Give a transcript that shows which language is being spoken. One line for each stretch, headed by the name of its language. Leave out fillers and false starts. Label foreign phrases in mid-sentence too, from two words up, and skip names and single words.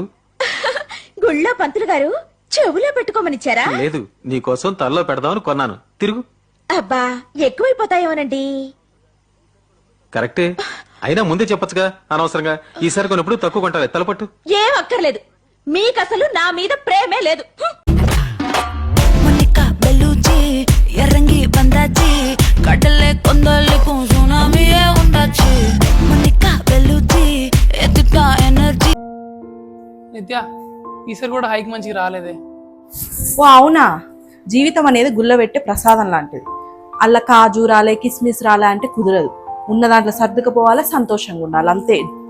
Telugu: గుళ్ళో పంతులు గారు చెవులో పెట్టుకోమనిచ్చారా? లేదు, నీకోసం తల్లో పెడదామని కొన్నాను. తిరుగు. అబ్బా, ఎక్కువైపోతాయేమోనండి. కరెక్టే, అయినా ముందే చెప్పొచ్చుగా అనవసరంగా. ఈసారి కొన్నప్పుడు తక్కువ కొంటాలే. తలపట్టు. ఏం అక్కర్లేదు, మీకసలు నా మీద ప్రేమే లేదు.
Tamil: இறங்கி வந்தாச்சு கடல்ல கொந்தளிக்கும் சுனாமியே உண்டாச்சு மணிக்கா வெல்லுச்சி
Telugu: ఎత్తుతా ఎనర్జీ. నిత్య ఈసారి కూడా హైక్ మంచిగా రాలేదే. ఓ అవునా, జీవితం అనేది గుల్లబెట్టే ప్రసాదం లాంటిది. అల్ల కాజు రాలే కిస్మిస్ రాలే అంటే కుదరదు. ఉన్న దాంట్లో సర్దుకుపోవాలి, సంతోషంగా ఉండాలి, అంతే.